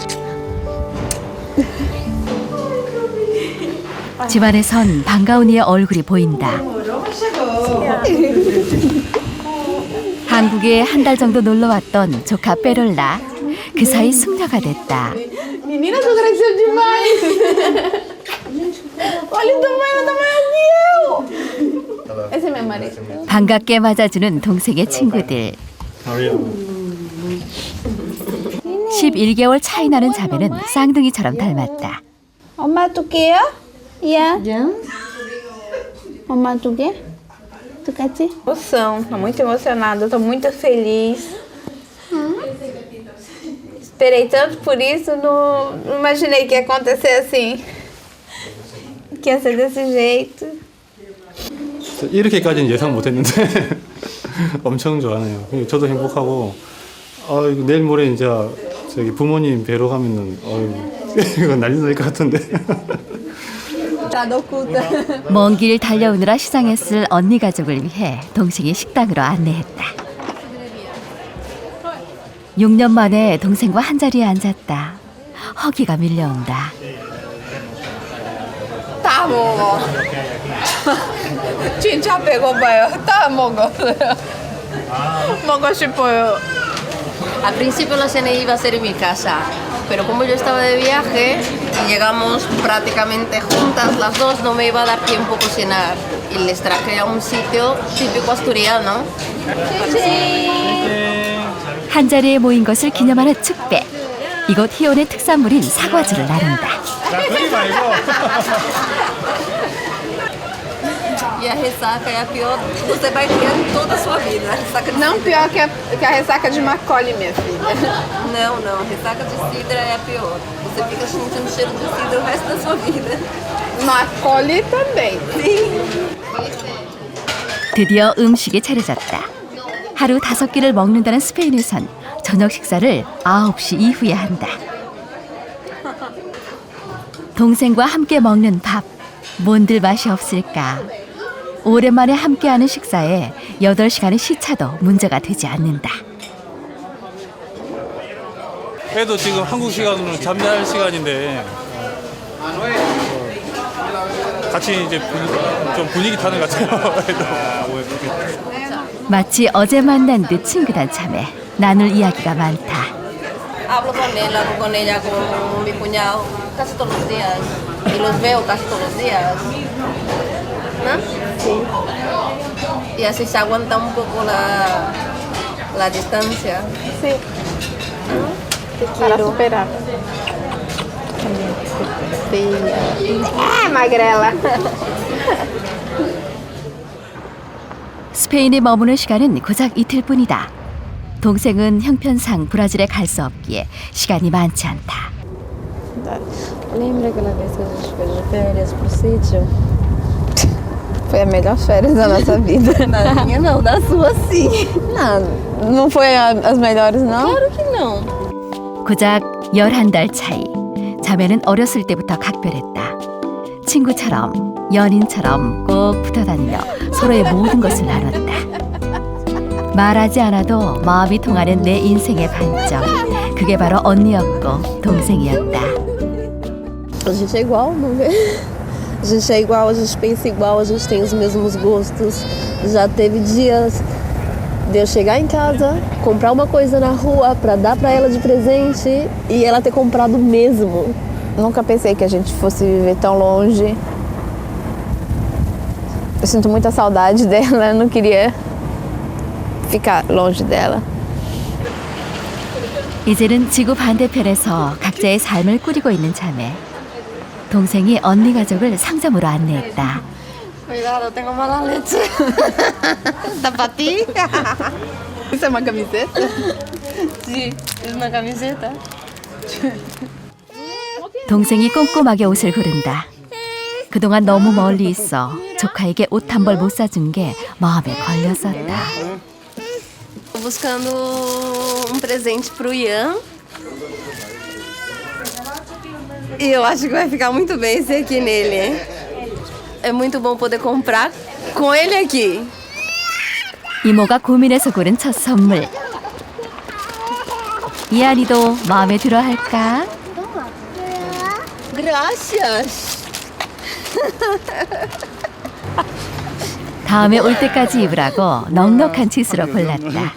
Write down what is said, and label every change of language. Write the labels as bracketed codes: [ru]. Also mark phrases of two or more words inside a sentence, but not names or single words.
[ko] 집안에선 반가운 이의 얼굴이 보인다. 한국에 한 달 정도 놀러 왔던 조카 빼롤라. 그 사이 숙녀가 됐다. [pt] Menina, tu cresceu demais. Olha o tamanho eu. Esse é meu marido. [ko] 반갑게 맞아주는 동생의 친구들. 11개월 차이 나는 자매는 쌍둥이처럼 닮았다. [pt] 엄마 tu quê? Yeah. Mamãe tu quê? Tu quer te? Emoção, tô muito emocionada, tô muito feliz. Esperei tanto por isso, não imaginei que ia acontecer assim. que ia ser desse jeito. [ko] 이렇게까지는 예상 못했는데 엄청 좋아하네요. 저도 행복하고 이거 내일 모레 이제 저기 부모님 뵈러 가면은 이거 난리 날 것 같은데. 먼 길 달려오느라 시장에 쓸 언니 가족을 위해 동생이 식당으로 안내했다. 6년 만에 동생과 한 자리에 앉았다. 허기가 밀려온다. [pt] Tá, amor. Gente, já pegou banho. Tá, amor. [es] Al principio la cena iba a ser en mi casa, pero como yo estaba de viaje y llegamos prácticamente juntas las dos, no me iba a dar tiempo a cocinar. Y les traje a un sitio típico asturiano. [ko] 한 자리에 모인 것을 기념하는 축배. 이곳 희원의 특산물인 사과주를 나른다. [pt] E a ressaca é a pior que você vai ter em toda a sua vida. Não pior que a ressaca de Macaulay, minha filha. Não, a ressaca de cidra é a pior. Você fica sentindo cheiro de cidra o resto da sua vida. Macaulay também. [ko] 드디어 음식이 차려졌다. 하루 5끼를 먹는다는 스페인에선 저녁 식사를 9시 이후에 한다. 동생과 함께 먹는 밥, 뭔들 맛이 없을까. 오랜만에 함께하는 식사에 8시간의 시차도 문제가 되지 않는다. 그래도 지금 한국 시간으로 잠잘 시간인데 같이 이제 좀 분위기 타는 것 같아요. 마치 어제 만난 듯 친근한 참에 나눌 이야기가 많다. [es] Hablo con ella, con mi cuñado casi todos los días. Y los veo casi todos los días. ¿No? Sí. Y así se aguanta un poco la distancia. Sí. Te [pt] Para [es] quiero. [pt] superar. magrela. [ko] 스페인에 머무는 시간은 고작 이틀뿐이다. 동생은 형편상 브라질에 갈 수 없기에 시간이 많지 않다. [pt] Lembra aquela vez que a gente foi de férias pro sítio? Foi a melhor férias da nossa vida. Na minha não, na sua sim. Não foi as melhores, não? Claro que não. [ko] 고작 11달 차이. 자매는 어렸을 때부터 각별했다. 친구처럼 연인처럼 꼭 붙어 다니며 서로의 모든 것을 나눴다. 말하지 않아도 마음이 통하는 내 인생의 반점. 그게 바로 언니였고 동생이었다. [pt] A gente é igual, não vê? A gente é igual, a gente pensa igual, a gente tem os mesmos gostos. Já teve dias de eu chegar em casa, comprar uma coisa na rua pra dar pra ela de presente e ela ter comprado mesmo. Nunca pensei que a gente fosse viver tão longe. Eu sinto muita saudade dela, não queria ficar longe dela. [ko] 이제는 지구 반대편에서 각자의 삶을 꾸리고 있는 자매. 동생이 언니 가족을 상점으로 안내했다. [es] Cuidado, tengo mala leche. [pt] Tá pra ti? Isso é uma camiseta? [es] Sí, es una camiseta. [ko] 동생이 꼼꼼하게 옷을 고른다. 그동안 너무 멀리 있어 조카에게 옷 한 벌 못 사준 게 마음에 걸렸었다. [pt] Tô buscando um presente pro Ian. E eu acho que vai ficar muito bem esse aqui nele, hein? É muito bom poder comprar com ele aqui. [ko] 이모가 고민해서 고른 첫 선물. 이한이도 마음에 들어 할까? [es] Gracias. [ko] 다음에 올 때까지 입으라고 넉넉한 치수로 골랐다.